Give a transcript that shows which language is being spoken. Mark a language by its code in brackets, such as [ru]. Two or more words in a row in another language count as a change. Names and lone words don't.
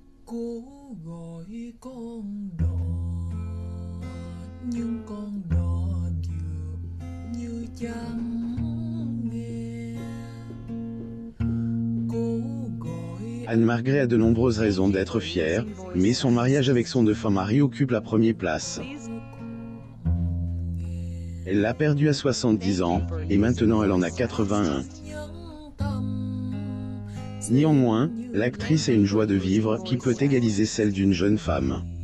[vi] Cố gọi con đò nhưng con đò dường như chẳng nghe. Cố gọi [fr] Anne-Margret a de nombreuses raisons d'être fière, mais son mariage avec son défunt mari occupe la première place. Elle l'a perdu à 70 ans, et maintenant elle en a 81. Néanmoins, l'actrice a une joie de vivre qui peut égaliser celle d'une jeune femme.